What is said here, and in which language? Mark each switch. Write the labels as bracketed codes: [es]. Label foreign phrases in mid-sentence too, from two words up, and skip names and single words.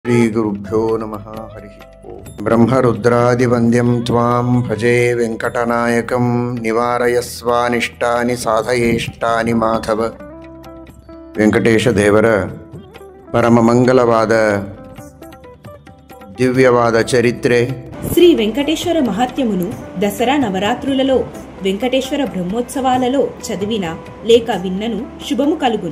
[sa] श्रीगुरुभ्यो नमः। हरिः ओम्। ब्रह्मरुद्रादिवन्द्यं त्वां भजे वेङ्कटनायकं निवारयस्वानिष्टानि साधयेष्टानि माधव। [te] వెంకటేశదేవర పరమమంగళవాద దివ్యవాద చరిత్రే. శ్రీ వెంకటేశ్వర మహాత్మ్యమును దసరా నవరాత్రులలో వెంకటేశ్వర బ్రహ్మోత్సవాలలో చదివిన లేక విన్నను శుభము కలుగును.